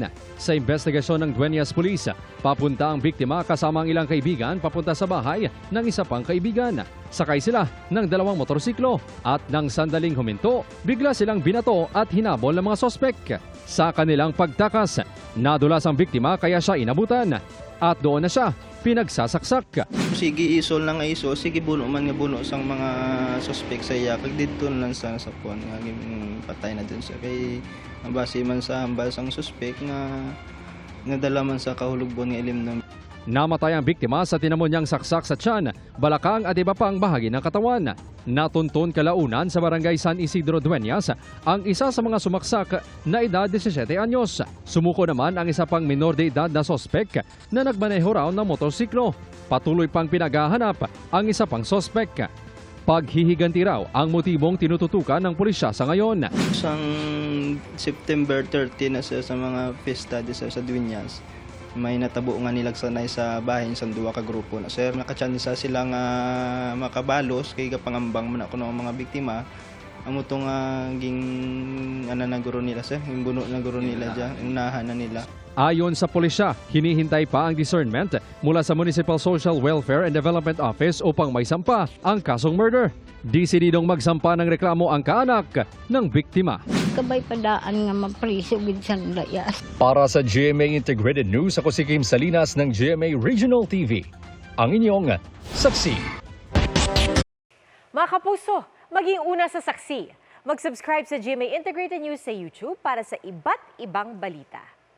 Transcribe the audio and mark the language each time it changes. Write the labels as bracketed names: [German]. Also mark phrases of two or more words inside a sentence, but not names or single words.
[Filipino] Sa investigasyon ng Dueñas Police, papunta ang biktima kasama ang ilang kaibigan papunta sa bahay ng isa pang kaibigan. Sakay sila ng 2 motorsiklo at nang sandaling huminto, bigla silang binato at hinabol ng mga sospek. Sa kanilang pagtakas, nadulas ang biktima kaya siya inabutan at doon na siya pinagsasaksak. [Hiligaynon] Sige isol na nga iso, sige buno man nga buno sang mga suspect sa iya. Kag dito lang sa sapon nga patay na dun siya. Kay base man sa hambal sang suspect nga nadala man sa kahulugbon nga ilim ng. [Filipino] Namatay ang biktima sa tinamo niyang saksak sa tiyan, balakang at iba pang bahagi ng katawan. Natuntun kalaunan sa barangay San Isidro Dueñas ang isa sa mga sumaksak na edad 17 anyos. Sumuko naman ang isa pang menor de edad na sospek na nagmaneho raw ng motorsiklo. Patuloy pang pinaghahanap ang isa pang sospek. Paghihiganti raw ang motibong tinututukan ng pulisya sa ngayon. [Hiligaynon] Sang September 30 na sa mga fiesta sa Dueñas. May natabo nga nilagsanay sa bahin sa duwa ka grupo na sir nakachansa sila nga makabalos kay kapangambang man ako ng mga biktima amo to nga ging na guro nila sir yung buno na guro nila diyan unahan na nila. [Filipino] Ayon sa pulisya, hinihintay pa ang discernment mula sa Municipal Social Welfare and Development Office upang may sampa ang kasong murder. Desididong magsampa ng reklamo ang kaanak ng biktima. [Hiligaynon] Kabay padaan nga mapriso gid sa layas. [Filipino] Para sa GMA Integrated News, ako si Kim Salinas ng GMA Regional TV. Ang inyong saksi. Mga kapuso, maging una sa saksi. Mag-subscribe sa GMA Integrated News sa YouTube para sa iba't ibang balita.